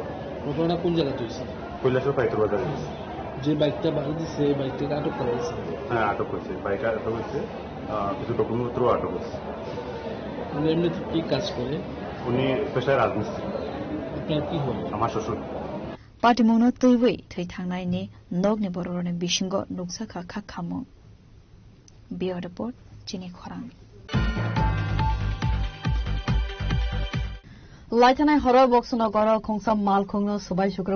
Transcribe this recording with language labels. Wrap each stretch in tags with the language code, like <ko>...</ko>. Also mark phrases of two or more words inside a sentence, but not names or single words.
<bn>ঘটনা কোন জায়গাতে হয়েছে? কৈলাসহর পাইতর বাজারে হয়েছে। যে বাইকটা বাড়ি দিচ্ছে এই বাইকটাকে আটক করা হয়েছে? হ্যাঁ, আটক হয়েছে, বাইক আটক হয়েছে, কিছু ডকুমেন্টপত্র আটক হয়েছে। এমনিতে কি কাজ করে? উনি পেশায় রাজমিস্ত্রি। আপনার কি হল? আমার শ্বশুর।</bn> <trp>पार्टीमोनो तैवै थै थांनायनि नगनि बर'नि बिसिंग नुकसाखा खाखामो</trp> <en>bureau report</en> <trp>चिनि खरां लाइथानाय हर बक्सनगर खोंसा मालखुंनो सबाय शुक्र</trp>